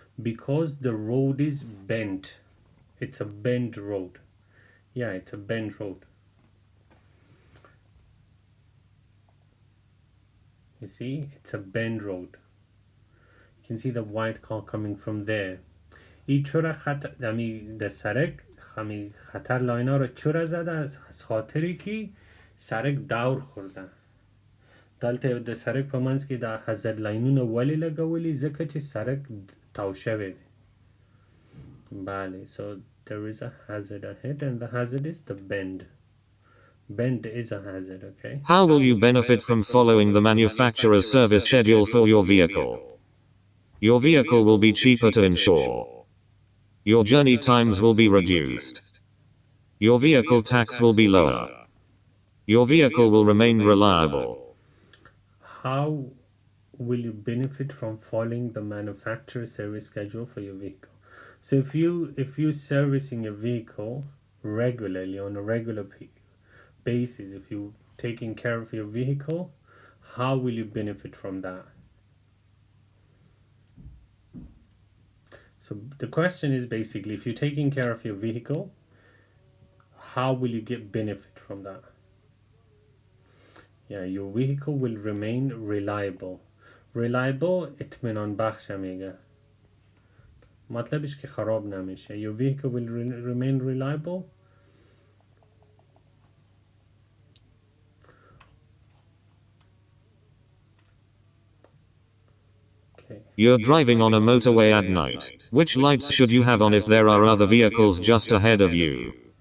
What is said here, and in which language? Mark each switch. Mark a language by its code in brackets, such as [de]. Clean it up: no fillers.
[en] Because the road is bent. It's a bent road. Yeah, it's a bent road. You see, it's a bent road. You can see the white car coming from there. [fa] این چرا خطر د سرک خطر لاینا رو چرا زده؟ از خاطری که سرک دور خورده. [ps] دلته د سرک په منځ کې د hazard لاینونه ولې لګولي؟ ځکه چې سرک تاو شوی دی. [en] بله، so there is a hazard ahead and the hazard is the bend. Bend is a hazard, okay? How will you benefit from following the manufacturer's service schedule for your vehicle? Your vehicle will be cheaper to insure. Your journey times will be reduced. Your vehicle tax will be lower. Your vehicle will remain reliable. How will you benefit from following the manufacturer's service schedule for your vehicle? So if you servicing your vehicle regularly on a regular basis, if you taking care of your vehicle, how will you benefit from that? So the question is basically, if you're taking care of your vehicle, how will you get benefit from that? Yeah, your vehicle will remain reliable. [fa] Reliable اطمینان بخش میگه. مطلبش که خراب نمیشه. [en] Your vehicle will remain reliable. You're driving on a motorway at night. Which lights should you have on if there are other vehicles just ahead of you?